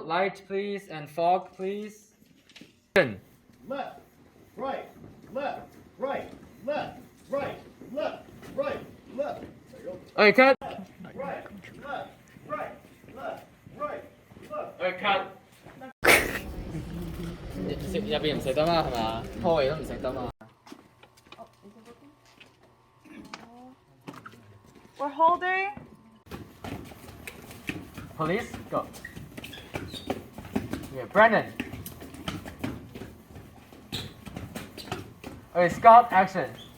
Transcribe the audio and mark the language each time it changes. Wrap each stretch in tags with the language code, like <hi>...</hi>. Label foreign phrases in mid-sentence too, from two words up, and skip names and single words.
<en>Light, please, and fog, please. Left, right, left, right, left, right, left, right, left. There you go. Okay, cut. Right, left, right, left, right, left. Okay, cut.</en> <yue>入邊唔食得嘛係嘛？開都唔食得嘛。</yue> <en>We're holding. Police, go. Okay, Brandon. Okay, Scott, action.</en>